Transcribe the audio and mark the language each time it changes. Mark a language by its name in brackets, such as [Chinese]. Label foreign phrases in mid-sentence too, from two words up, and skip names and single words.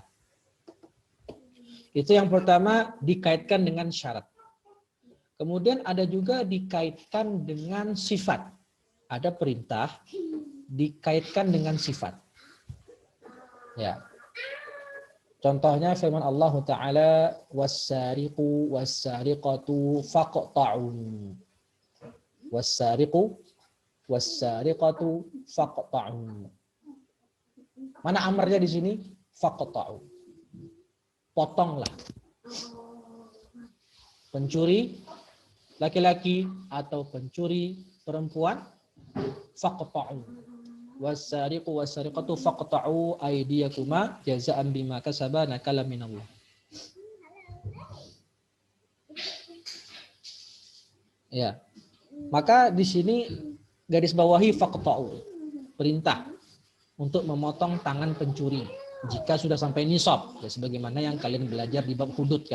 [Indonesian] Itu yang pertama, dikaitkan dengan syarat. Kemudian ada juga dikaitkan dengan sifat. Ada perintah, dikaitkan dengan sifat. Ya. Contohnya firman [Arabic] الله تعالى, والسارق والسارقة فاقطعوا. والسارق والسارقة فاقطعوا. [Indonesian] Mana amarnya di sini? Faqta'u. Potonglah. Pencuri laki-laki atau pencuri perempuan, faqta'u. [Arabic] والسارق والسارقة فاقطعوا أيديهما جزاء بما كسبا نكالا من الله. [Indonesian] Ya. Maka di sini garis bawahi faqta'u. Perintah untuk memotong tangan pencuri jika sudah sampai nisab, ya sebagaimana yang kalian belajar di bab hudud kan.